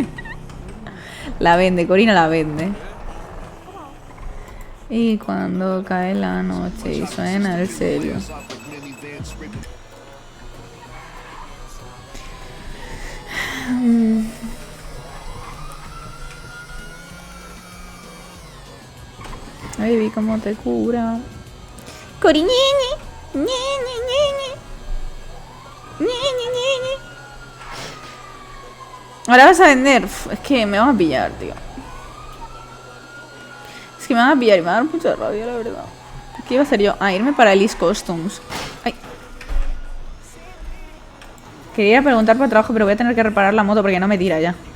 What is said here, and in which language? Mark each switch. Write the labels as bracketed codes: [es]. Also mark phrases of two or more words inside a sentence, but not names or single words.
[es] La vende, Corina la vende. Y cuando cae la noche y suena el celio. Ay, vi cómo te cura. Coriñini. Ñi, ñi, ñi, ñi. Ñi, ñi, ñi, ñi. Ahora vas a vender. Uf, es que me van a pillar, tío. Es que me van a pillar y me va a dar mucha rabia, la verdad. ¿Qué iba a hacer yo? Ah, irme para Elise Costumes. Ay. Quería preguntar por trabajo, pero voy a tener que reparar la moto porque no me tira ya.